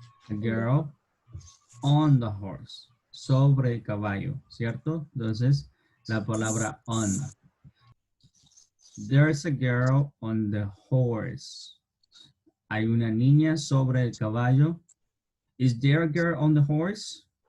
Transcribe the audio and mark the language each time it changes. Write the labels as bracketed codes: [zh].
[en] a girl on the horse, [es] sobre el caballo, ¿cierto? Entonces, la palabra on. [en] There's a girl on the horse. [es] Hay una niña sobre el caballo. [en] Is there a girl on the horse?